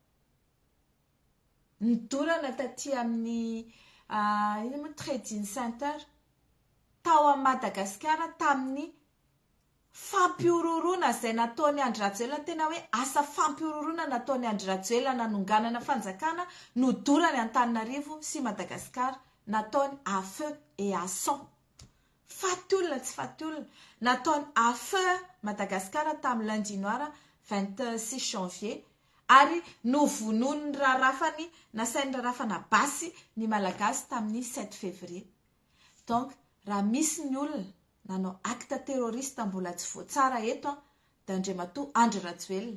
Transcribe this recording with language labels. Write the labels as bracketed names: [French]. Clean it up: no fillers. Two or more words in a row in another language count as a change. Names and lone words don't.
[Malagasy] Nidorana taty amin'ny inona moa Trading Center. Tao amin'ny Madagasikara tamin'ny fampiororona izay nataony Andry Rajoelina, tena hoe asa fampiororona nataony Andry Rajoelina nanonganana fanjakana, nodorany Antananarivo sy Madagasikara, nataony [French] à feu et à sang. [Malagasy] Faty olona tsy faty olona, nataony [French] à feu [Malagasy] Madagasikara tamin'ny [French] lundi noir 26 janvier, [Malagasy] ary novonony rarafany nasainy rarafana basy ny malagasy tamin'ny 7 février. Donc raha misy ny olona nanao [French] acte terroriste [Malagasy] mbola tsy voatsara eto dia Andriamatoa Andry Rajoelina.